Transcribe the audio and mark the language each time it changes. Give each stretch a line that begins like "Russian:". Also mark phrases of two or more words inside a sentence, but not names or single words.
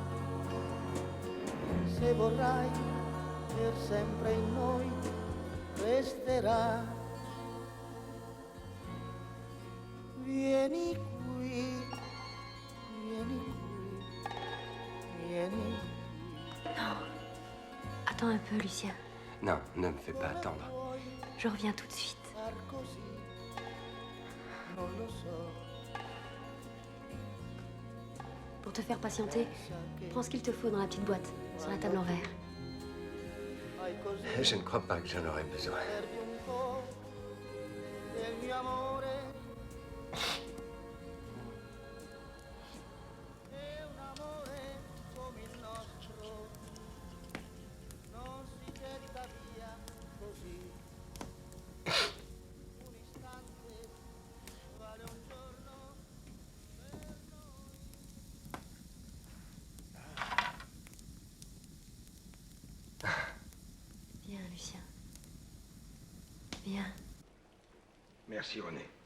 Italian: Se vorrai per sempre in noi resterà. Vieni qui, vieni qui, vieni.
French: Non. Attends un peu, Lucien. Non, ne me fais pas attendre. Je reviens tout de suite.
Italian: Far così, non lo so.
French: Pour te faire patienter, prends ce qu'il te faut dans la petite boîte, sur la table en verre.
Italian: Fai così,
French: Je ne crois pas que j'en aurais besoin.
Italian: perdi un po' del mio amore. E un amore come il nostro non si getta via così. Un istante vale un giorno per noi.
French: Viens, Lucien. Viens. Merci, René.